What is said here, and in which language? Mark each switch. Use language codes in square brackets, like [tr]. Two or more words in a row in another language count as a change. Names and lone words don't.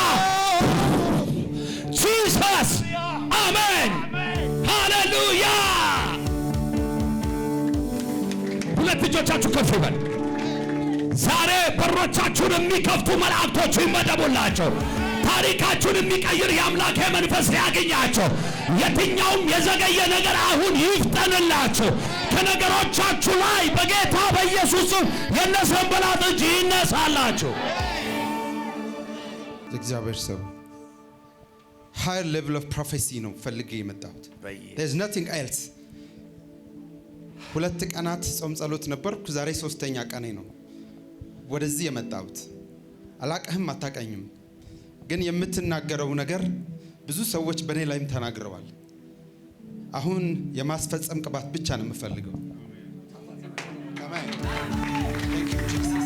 [am] ጂሰስ አሜን። ሃሌሉያ። ሁለት እጆቻችሁ ከፍ ይበል። ዛሬ በሮቻችሁን የሚከፍቱ መላእክቶች ይመደቡላቸው። ታሪካችሁን የሚቀይር የአምላክ መንፈስ ያገኛቸው። የትኛውም የዘገየ ነገር አሁን ይፍጠንላችሁ። ከነገሮቻችሁ ላይ በጌታ በኢየሱስ የነሰንበላጥ እጅ ይነሳላችሁ። እግዚአብሔር ሰው [en] higher level of prophecy [am] ነው ፈልጌ የመጣሁት። [en] there's nothing else። [am] 2 ቀናት ጾም ጸሎት ነበርኩ። ዛሬ 3ኛ ቀኔ ነው ወደዚህ የመጣሁት። አላቀህም አታቀኝም፣ ግን የምትናገረው ነገር ብዙ ሰዎች በኔ ላይም ተናግረዋል። አሁን የማስፈጸም ቅባት ብቻ ነው የምፈልገው። አሜን። [en] Thank you Jesus.